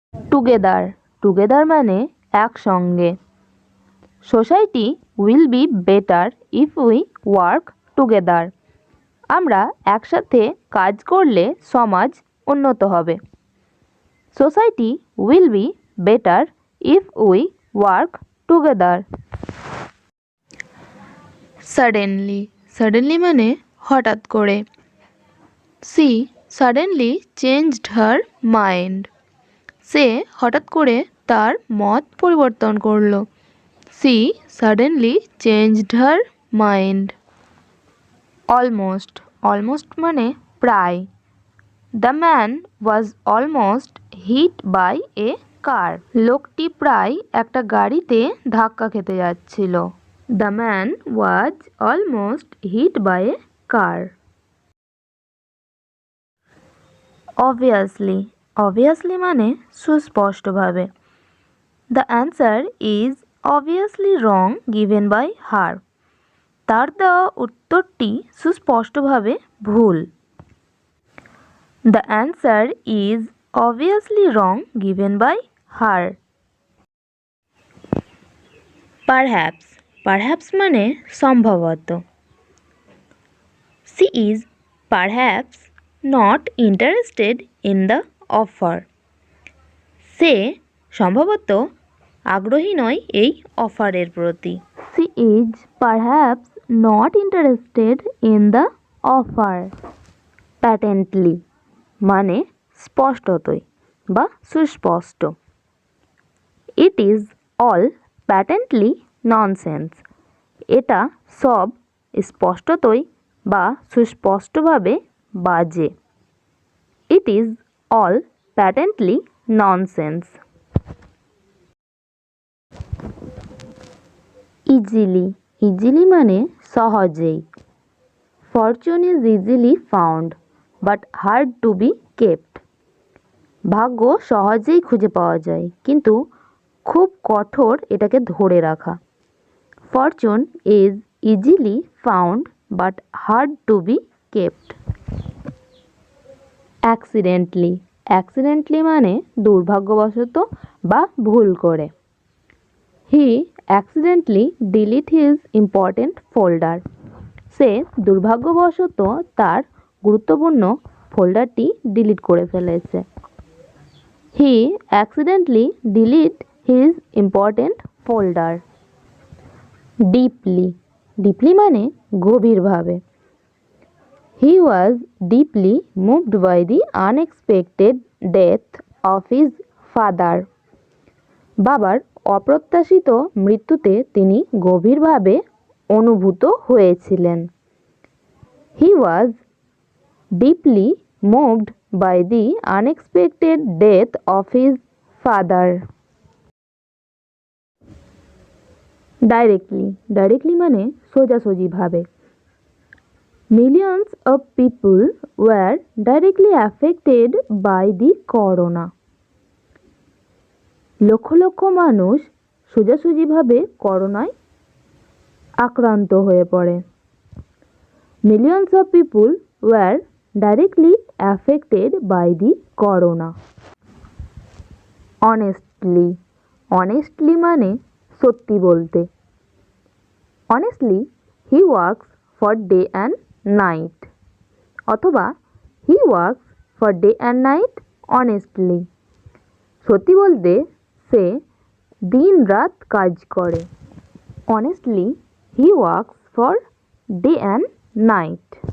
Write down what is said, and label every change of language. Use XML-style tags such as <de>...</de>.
<en>together, together</en> <bn>মানে একসঙ্গে।</bn> <en>society will be better if we work together,</en> <bn>আমরা একসাথে কাজ করলে সমাজ উন্নত হবে।</bn> <en>Society will be better if we work together.</en> <bn>Suddenly. Suddenly মানে হঠাৎ করে।</bn> <en>She suddenly changed her mind.</en> <bn>সে হঠাৎ করে তার মত পরিবর্তন করল।</bn> <en>She suddenly changed her mind. Almost.</en> <bn>Almost মানে প্রায়।</bn> <en>The man was almost hit by a car.</en> <bn>লোকটি প্রায় একটা গাড়িতে ধাক্কা খেতে যাচ্ছিল।</bn> <en>The man was almost hit by a car. Obviously.</en> <bn>Obviously মানে সুস্পষ্টভাবে।</bn> <en>The answer is obviously wrong given by her.</en> <bn>তার দেওয়া উত্তরটি সুস্পষ্টভাবে ভুল।</bn> <en>The answer is obviously wrong given by her. Perhaps.</en> <bn>Perhaps মানে সম্ভবত।</bn> <en>She is perhaps not interested in the offer.</en> <bn>সে সম্ভবত আগ্রহী নয় এই অফারের প্রতি।</bn> <en>She is perhaps not interested in the offer.</en> <bn>Patently মানে স্পষ্টতই বা সুস্পষ্ট।</bn> <en>It is all patently nonsense.</en> <bn>এটা সব স্পষ্টতই বা সুস্পষ্টভাবে বাজে।</bn> <en>It is all patently nonsense. Easily.</en> <bn>Easily মানে সহজেই।</bn> <en>Fortune is easily found but hard to be kept.</en> <bn>ভাগ্য সহজেই খুঁজে পাওয়া যায় কিন্তু খুব কঠোর এটাকে ধরে রাখা।</bn> <en>Fortune is easily found but hard to be kept. Accidentally.</en> <bn>Accidentally মানে দুর্ভাগ্যবশত বা ভুল করে।</bn> <en>He accidentally delete his important folder.</en> <bn>সে দুর্ভাগ্যবশত তার গুরুত্বপূর্ণ ফোল্ডারটি ডিলিট করে ফেলেছে।</bn> <en>He accidentally delete his important folder. Deeply.</en> <bn>Deeply মানে গভীরভাবে।</bn> <en>He was deeply moved by the unexpected death of his father.</en> <bn>বাবার অপ্রত্যাশিত মৃত্যুতে তিনি গভীরভাবে অনুভূত হয়েছিলেন।</bn> <en>He was deeply moved by the unexpected death of his father. Directly.</en> <bn>Directly মানে সোজাসুজিভাবে।</bn> <en>Millions of people were directly affected by the corona.</en> <bn>Lakh lakh মানুষ সোজাসুজিভাবে করোনায় আক্রান্ত হয়ে পড়ে।</bn> <en>Millions of people were directly affected by the corona. Honestly.</en> <bn>Honestly মানে সত্যি বলতে।</bn> <en>Honestly, he works for day and night. অথবা he works for day and night honestly.</en> <bn>সত্যি বলতে সে দিন রাত কাজ করে।</bn> <en>Honestly, he works for day and night.</en>